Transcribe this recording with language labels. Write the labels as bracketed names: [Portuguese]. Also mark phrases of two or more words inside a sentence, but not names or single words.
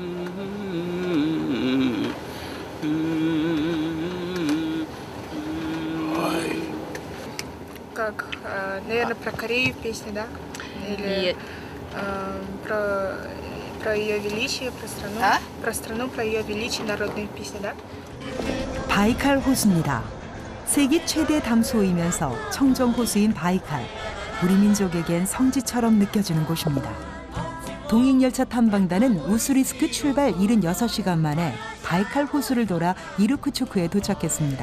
[Russian] Как, наверное, про Корею песня, да? Или про ее величие, про страну. Про страну, про ее величие, народные песни, да? [Korean] 바이칼 호수입니다. 세계 최대 담수호이면서 청정 호수인 바이칼. 우리 민족에겐 성지처럼 느껴지는 곳입니다. 동행열차 탐방단은 우스리스크 출발 76시간 만에 바이칼 호수를 돌아 이르쿠츠크에 도착했습니다.